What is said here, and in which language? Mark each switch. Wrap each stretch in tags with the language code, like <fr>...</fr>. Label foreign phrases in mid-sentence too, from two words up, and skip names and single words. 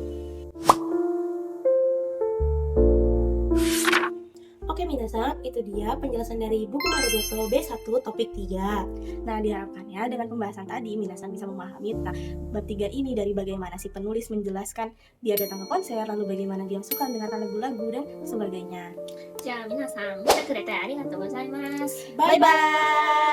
<id>Oke minasan, itu dia penjelasan dari buku Marugoto B1 topik 3. Nah, diharapkannya dengan pembahasan tadi, minasan bisa memahami tentang bab 3 ini dari bagaimana si penulis menjelaskan dia datang ke konser, lalu bagaimana dia suka mendengarkan lagu-lagu dan sebagainya.</id> <ja>じゃあ皆さん見てくれてありがとうございます。</ja> <en>Bye-bye!</en>